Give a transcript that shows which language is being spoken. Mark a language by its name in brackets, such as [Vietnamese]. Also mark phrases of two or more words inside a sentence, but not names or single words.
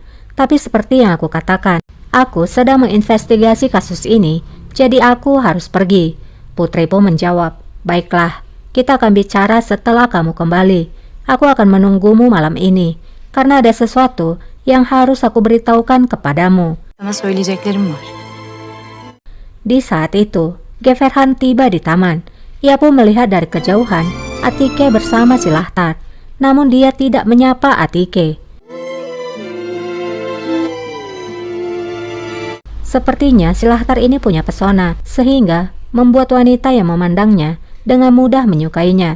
[Indonesian] Tapi seperti yang aku katakan, aku sedang menginvestigasi kasus ini, jadi aku harus pergi. Putri pun menjawab, baiklah, kita akan bicara setelah kamu kembali. Aku akan menunggumu malam ini, karena ada sesuatu yang harus aku beritahukan kepadamu. [Turkish] Sana söyleyeceklerim var. [Indonesian] Di saat itu, Geverhan tiba di taman. Ia pun melihat dari kejauhan Atike bersama Silahtar, namun dia tidak menyapa Atike. Sepertinya Silahtar ini punya pesona, sehingga membuat wanita yang memandangnya dengan mudah menyukainya.